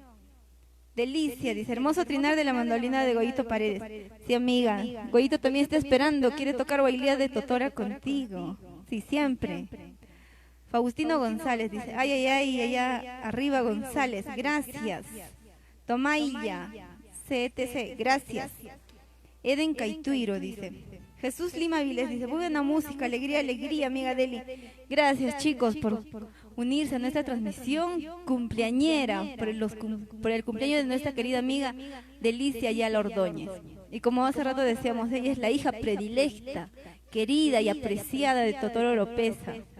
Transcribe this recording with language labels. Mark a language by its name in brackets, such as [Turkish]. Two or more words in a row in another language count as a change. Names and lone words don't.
[Spanish] Delicia, dice, hermoso trinar de la mandolina de Goyito Paredes. Sí, amiga, Goyito también está esperando, quiere tocar bailía de Totora contigo. Sí, siempre. Faustino González, dice, ay, ay, ay, allá arriba González, gracias. Tomaya, CTC, gracias. Eden Caituiro, dice. Jesús Lima Viles, dice, buena música, alegría, alegría, amiga Deli. Gracias, chicos, por unirse a nuestra transmisión cumpleañera por el cumpleaños de nuestra querida amiga Delicia Ayala Ordóñez. Y como hace rato decíamos, ella es la hija predilecta, querida y apreciada de Totoro Oropesa.